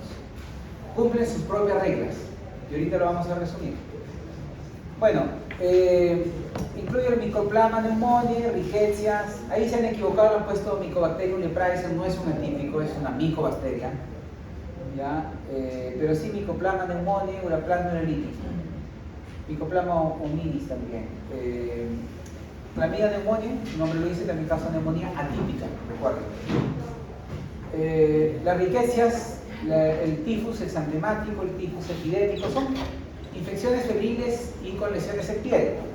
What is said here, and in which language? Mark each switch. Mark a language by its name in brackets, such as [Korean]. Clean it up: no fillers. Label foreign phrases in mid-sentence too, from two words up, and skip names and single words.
[Spanish] Cumplen sus propias reglas, y ahorita lo vamos a resumir. Bueno, incluye el Mycoplasma pneumoniae, rickettsias. Ahí se han equivocado, han puesto Mycobacterium leprae, no es un atípico, es una micobacteria. ¿Ya? Pero sí Mycoplasma pneumoniae, Uraplasma neolítica. Mycoplasma hominis también. Clamidia pneumoniae, su nombre lo dice, también causa neumonía atípica, recuerden. Las rickettsias, el tifus exantemático, el tifus epidémico, son infecciones febriles y con lesiones en piel.